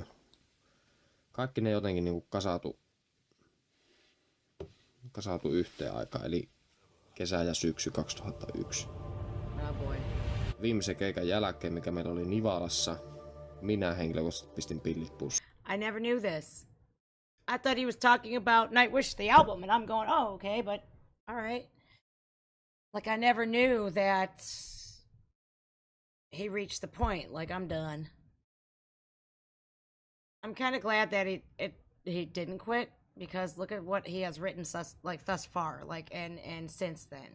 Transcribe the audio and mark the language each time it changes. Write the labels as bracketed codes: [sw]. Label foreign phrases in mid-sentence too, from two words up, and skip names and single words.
[fi] Kaikki ne jotenkin niin kuin kasaatu yhteen aikaan, eli kesä ja syksy 2001. [en] Oh boy. [fi] Viimeisen keikan jälkeen, mikä meillä oli Nivalassa, minä henkilökohtaisesti pistin pillit pussiin. [en] I never knew this. I thought he was talking about Nightwish, the album, and I'm going, oh, okay, but all right. Like, I never knew that he reached the point. Like, I'm done. I'm kind of glad that he didn't quit, because look at what he has written thus far, like, and since then.